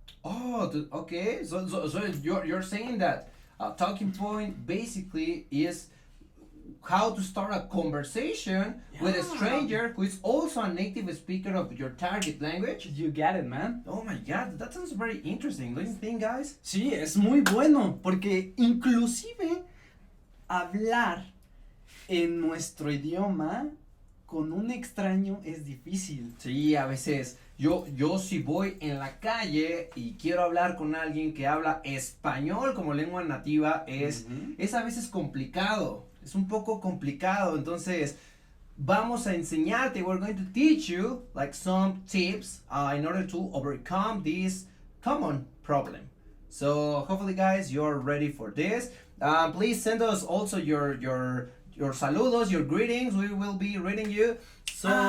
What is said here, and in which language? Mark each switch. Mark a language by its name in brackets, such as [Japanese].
[English] Oh, okay. So you're saying that a talking point basically is how to start a conversation with a stranger who is also a native speaker of your target language. You get it, man. Oh my God, that sounds very interesting. Don't you think, guys? [Spanish] Sí, es muy bueno porque inclusive hablar en nuestro idioma con un extraño es difícil. Sí, a veces. Yo si voy en la calle y quiero hablar con alguien que habla español como lengua nativa, es a veces complicado. Es un poco complicado. Entonces, vamos a enseñarte. [English] We're going to teach you like some tips in order to overcome this common problem. So, hopefully, guys, you're ready for this. Please send us also your saludos, your greetings. We will be reading you. So,